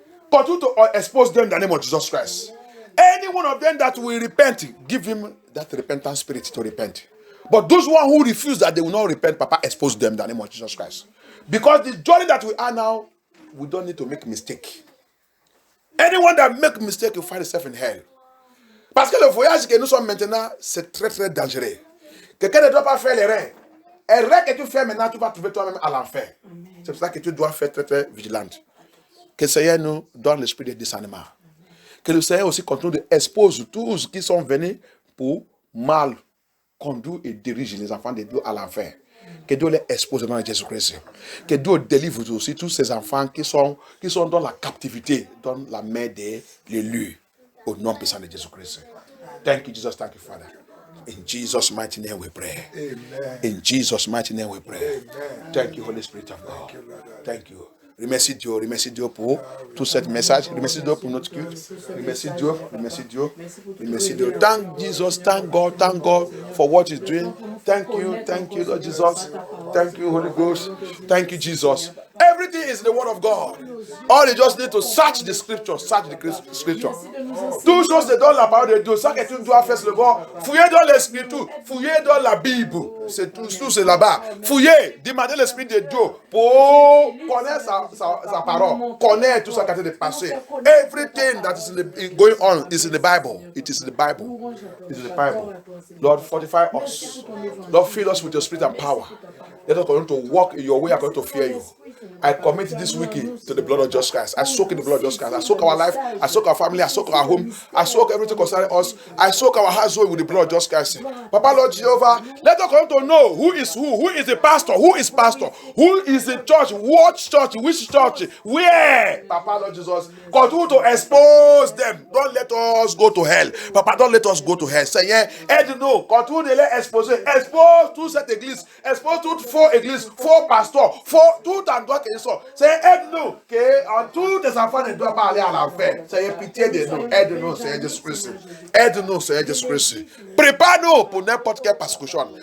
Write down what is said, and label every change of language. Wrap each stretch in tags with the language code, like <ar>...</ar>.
<en>Continue to expose them in the name of Jesus Christ. Any one of them that will repent, give him that repentant spirit to repent. But those one who refuse that they will not repent, Papa, expose them in the name of Jesus Christ. Because the journey that we are now, we don't need to make mistake. Anyone that make mistake will find himself in hell.</en> <fr>Parce que le voyage que nous sommes maintenant, c'est très très dangereux. Quelqu'un ne doit pas faire l'erreur. Erreur que tu fais maintenant, tu vas trouver toi-même à l'enfer. C'est pour ça que tu dois faire très très vigilante. Que le Seigneur nous donne l'esprit de discernement. Que le Seigneur aussi continue d'exposer tous qui sont venus pour mal conduire et diriger les enfants de Dieu à l'enfer. Que Dieu les expose dans Jésus-Christ. Que Dieu délivre aussi tous ces enfants qui sont dans la captivité, dans la main de l'élu, au nom puissant de Jésus-Christ.</fr> <en>Thank you, Jesus. Thank you, Father. In Jesus' mighty name we pray. Amen. In Jesus' mighty name we pray. Amen. Thank you, Holy Spirit of God. Thank you.</en> <fr>Remercie Dieu pour tout ce message. Remercie Dieu pour notre culte. Remercie Dieu.</fr> <en>Thank Jesus, thank God for what He's doing. Thank you, Lord Jesus. Thank you, Holy Ghost. Thank you, Jesus. Everything is in the Word of God. All you just need to search the Scripture. Search the Scripture.</en> <fr>Tout chose c'est dans la parole de Dieu. Ça que tu dois faire, c'est le voir. Fouiller dans l'Écriture. Fouiller dans la Bible. C'est tout c'est là-bas. Fouiller. Demandez l'Esprit de Dieu pour connaître sa parole. Connaître tout ça qui a été passé.</fr> <en>Everything that is going on is in the Bible. It is in the Bible. It is in the Bible. Lord, fortify us. Lord, fill us with your spirit and power. Let us continue to walk in your way according to fear you. I commit this weekend to the blood of Jesus Christ. I soak in the blood of Jesus Christ. I soak our life. I soak our family. I soak our home. I soak everything concerning us. I soak our household with the blood of Jesus Christ. Papa, Lord Jehovah, let us come to know who is the pastor, who is pastor, who is in church, what church, which church, where. Papa, Lord Jesus, continue to expose them. Don't let us go to hell. Papa, don't let us go to hell.</en> <fr>Seigneur, aide-nous. Continue de les exposer. Expose toute cette église. Expose toutes faux églises, faux pasteurs, tout endroit qu'ils sont. Seigneur, aide-nous. Que tous tes enfants ne doivent pas aller à l'enfer. Seigneur, pitié de nous. Aide-nous, Seigneur Jésus-Christ. Aide-nous, Seigneur Jésus-Christ. Prépare-nous pour n'importe quelle persécution.</fr>